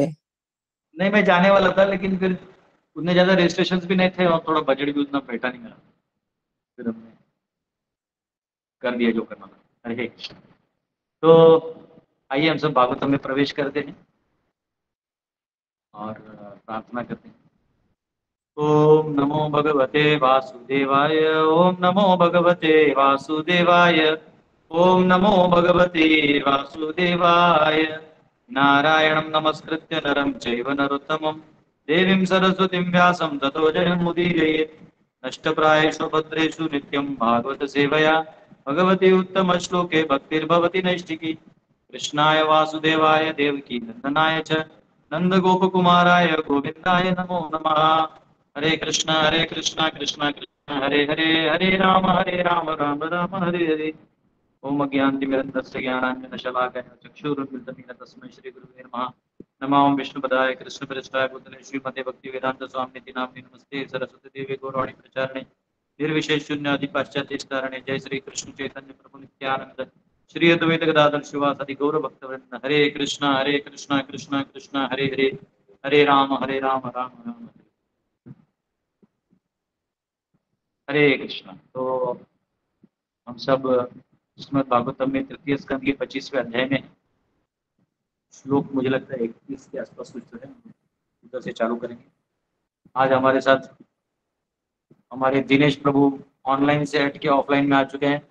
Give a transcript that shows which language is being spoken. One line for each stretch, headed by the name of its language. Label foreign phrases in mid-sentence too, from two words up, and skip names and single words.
Hindi: नहीं मैं जाने वाला था, लेकिन फिर उतने ज्यादा रजिस्ट्रेशन भी नहीं थे और थोड़ा बजट भी उतना बैठा नहीं मेरा, फिर हमने कर दिया जो करना था। हरे कृष्ण। तो आइए हम सब भागवतम में प्रवेश करते हैं और प्रार्थना करते हैं।
Sanskrit: ओम नमो भगवते वासुदेवाय। ओम नमो भगवते वासुदेवाय। ओम नमो भगवते वासुदेवाय। नारायणं नमस्कृत्य नरं चैव नरोत्तमं देवीं सरस्वतीं व्यासं ततो जयमुदीरयेत्। नष्टप्रायेषु भद्रेषु नित्यं भागवत सेवया भगवती उत्तमश्लोके भक्तिर्भवति नैष्टिकी। कृष्णाय वासुदेवाय देवकी नंदनाय च नंदगोपकुमाराय गोविन्दाय नमो नमः। हरे कृष्णा कृष्णा कृष्णा हरे हरे, हरे राम राम राम हरे हरे। ओम अज्ञानतिमिरन्धस्य ज्ञानाञ्जनशलाकया चक्षुरुन्मिलितं येन तस्मै श्रीगुरुवे नमः। नमो विष्णुपदाय कृष्णप्रेष्ठाय भूतले श्रीमते भक्तिवेदान्तस्वामिनिति नामिने नमस्ते सरस्वतीदेवे गौरवाणी प्रचारिणे निर्विशेष शून्यादि पाश्चात्येष्टारणे। जय श्री कृष्ण चैतन्य प्रभु नित्यानंद श्री अद्वैत गदाधर शिवासादि गौर भक्तवृंद। हरे कृष्णा कृष्णा कृष्णा हरे हरे, हरे राम राम राम हरे कृष्णा।
Hindi: तो हम सब श्रीमद् भागवतम में तृतीय स्कंद के 25वें अध्याय में श्लोक मुझे लगता है 31 के आसपास कुछ तो है, उधर से चालू करेंगे। आज हमारे साथ हमारे दिनेश प्रभु ऑनलाइन से हट के ऑफलाइन में आ चुके हैं।